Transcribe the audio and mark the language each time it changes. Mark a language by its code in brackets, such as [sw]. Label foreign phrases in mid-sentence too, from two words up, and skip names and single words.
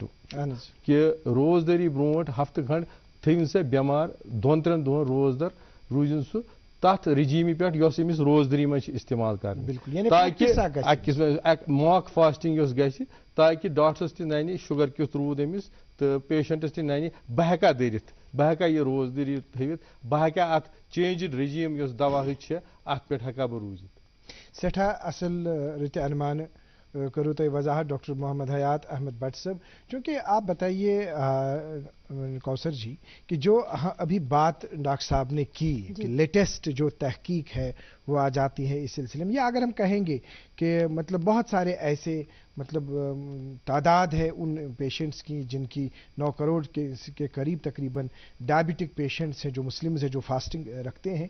[ks] کہِ روزدٔری برونٛٹھ ہفتہٕ کھنڈ تھٲوِن سا بٮ۪مار 2-3 دۄہن روزدر روٗزِن سُہ تتھ رجیٖمہِ پٮ۪ٹھ یۄس أمِس روزدٔری منٛز چھِ استعمال کرٕنۍ تاکہِ [en] mock fasting [ks] یۄس گژھِ تاکہِ ڈاکٹرس تہِ ننہِ شُگر کیُتھ روٗد أمِس تہٕ پیشنٹس تہِ ننہِ بہٕ ہٮ۪کا دٔرِتھ بہٕ ہٮ۪کا یہِ روزدٔری تھٲوِتھ بہٕ ہٮ۪کا اکھ [en] changed regime [ks] یۄس دواہٕچ چھےٚ اتھ پٮ۪ٹھ ہٮ۪کا بہٕ روٗزِتھ. سٮ۪ٹھاہ اصل رٕتہِ انمانہٕ کرو تۄہہِ وضاحت ڈاکٹر محمد حیات احمد بٹ صاحب. [ur] چونکہ آپ بتائیے کوثر جی کہ جو ابھی بات ڈاکٹر صاحب نے کی کہ لیٹسٹ جو تحقیق ہے وہ آ جاتی ہے اس سلسلے میں یا اگر ہم کہیں گے کہ مطلب بہت سارے ایسے مطلب تعداد ہے ان پیشنٹس کی جن کی 9 کروڑ کے قریب تقریباً [en] diabetic patients [ur] ہیں جو مسلمز ہیں جو فاسٹنگ رکھتے ہیں.